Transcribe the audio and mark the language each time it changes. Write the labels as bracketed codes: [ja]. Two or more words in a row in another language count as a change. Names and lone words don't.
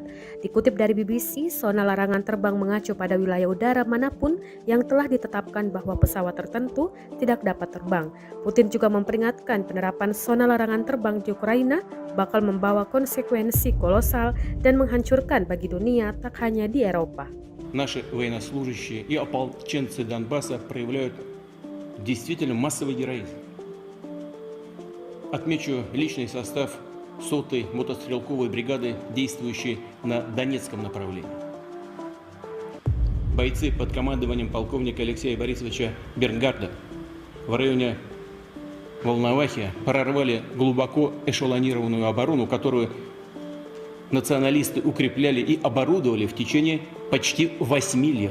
[id] Dikutip dari BBC, zona larangan terbang mengacu pada wilayah udara manapun yang telah ditetapkan bahwa pesawat tertentu tidak dapat terbang. Putin juga memperingatkan penerapan zona larangan terbang di Ukraina bakal membawa konsekuensi kolosal dan menghancurkan bagi dunia, tak hanya di Eropa. [ru] Наши военнослужащие и ополченцы Донбасса проявляют действительно массовый героизм. Отмечу личный состав 100-й мотострелковой бригады, действующей на Донецком направлении. Бойцы под командованием полковника Алексея Борисовича Бернгарда в районе Волновахи прорвали глубоко эшелонированную оборону, которую националисты укрепляли и оборудовали в течение почти 8 лет.